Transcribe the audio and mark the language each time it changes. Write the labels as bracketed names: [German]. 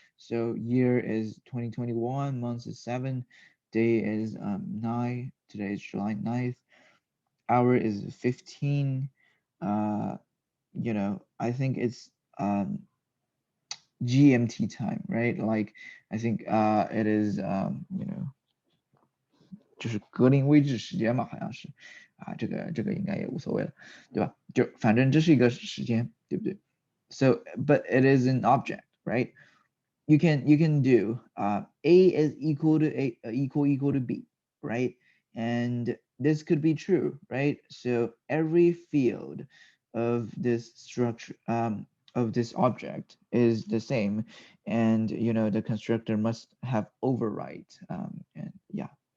[English] So year is 2021, month is 7, day is 9, today is July 9th, hour is 15. You know, I think it's GMT time, right? Like I think it is you know [Chinese] 就是格林威治时间吧，好像是这个应该也无所谓了，对吧？就反正这是一个时间，对不对？ [English] So but it is an object, right? You can do A is equal to equal to B, right? And this could be true, right? So every field of this structure of this object is the same, and you know the constructor must have override and yeah.